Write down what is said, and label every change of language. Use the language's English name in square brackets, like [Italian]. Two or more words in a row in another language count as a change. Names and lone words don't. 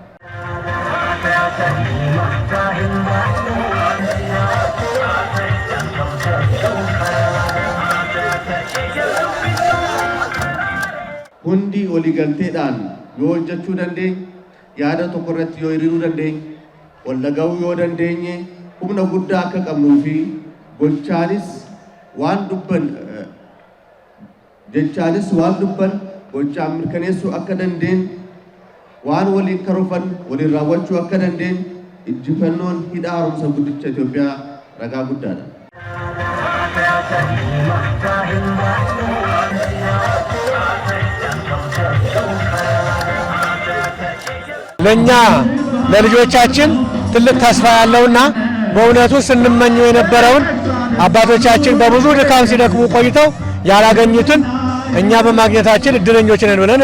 [Oromo] Hundi waliigalteedhaan yoo hojjechuu dandeenye, yaada tokko irratti yoo hiriiruu dandeenye, wal dhaga'uu yoo dandeenye, humna guddaa akka qabnuu fi gochaanis waan dubban gochaan mirkaneessuu akka dandeenye, waan waliin karoorfan waliin raawwachuu akka dandeenye injifannoon hidha haaromsa guddicha Itoophiyaa ragaa guddaadha. [Amharic] ለኛ ለልጆቻችን ትልቅ ተስፋ ያለውና በእውነቱ ስንመኘው የነበረውን አባቶቻችን በብዙ ድካም ሲደክሙ ቆይተው ያላገኙትን እኛ በማግኘታችን እድለኞች ነን ብለን